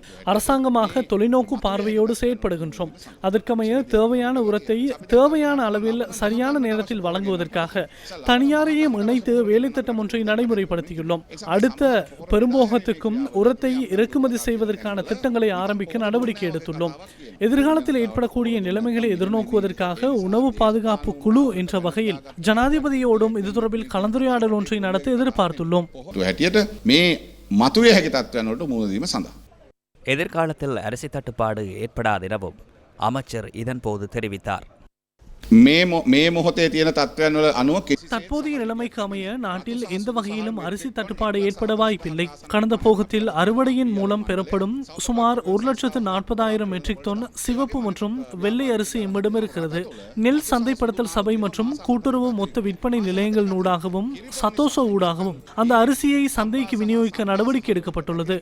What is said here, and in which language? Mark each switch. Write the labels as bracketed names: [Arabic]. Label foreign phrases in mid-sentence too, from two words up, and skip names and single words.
[Tamil] அரசாங்கமாக தொலைநோக்கு பார்வையோடு செயற்படுகின்றோம். அதற்கமைய தேவையான உரத்தை தேவையான அளவில் சரியான நேரத்தில் வழங்குவதற்காக தனியாரையும் இணைத்து வேலை திட்டம் ஒன்றை நடைமுறைப்படுத்தியுள்ளோம். அடுத்த பெரும்போகத்துக்கும் உரத்தை இறக்குமதி செய்வதற்கான திட்டங்களை ஆரம்பிக்க நடவடிக்கை எடுத்துள்ளோம். எதிர்காலத்தில் ஏற்படக்கூடிய நிலைமைகளை எதிர்நோக்குவதற்காக உணவு பாதுகாப்பு குழு என்ற வகையில் ஜனாதிபதியோடும் இது தொடர்பில் கலந்துரையாடல் ஒன்றை நடத்த எதிர்பார்த்துள்ளோம். [Sinhala] මතුවේ හැකි තත්ත්වයන් වලට මුහුණ දීම සඳහා [Tamil] எதிர்காலத்தில் அரிசி தட்டுப்பாடு ஏற்படாதெனவும் அமைச்சர் இதன்போது தெரிவித்தார். [Sinhala] මේ මොහොතේ තියෙන තත්ත්වයන් වල අනුව [Tamil] தற்போதைய நிலைமைக்கு அமைய நாட்டில் எந்த வகையிலும் அரிசி தட்டுப்பாடு ஏற்பட வாய்ப்பில்லை. கடந்த போகத்தில் அறுவடையின் மூலம் பெறப்படும் சுமார் 1,40,000 மெட்ரிக் டன் சிவப்பு மற்றும் வெள்ளை அரிசி எம்மிடம் இருக்கிறது. நெல் சந்தைப்படுத்தல் சபை மற்றும் கூட்டுறவு மொத்த விற்பனை நிலையங்கள் ஊடாகவும் சத்தோசோ ஊடாகவும் அந்த அரிசியை சந்தைக்கு விநியோகிக்க நடவடிக்கை எடுக்கப்பட்டுள்ளது.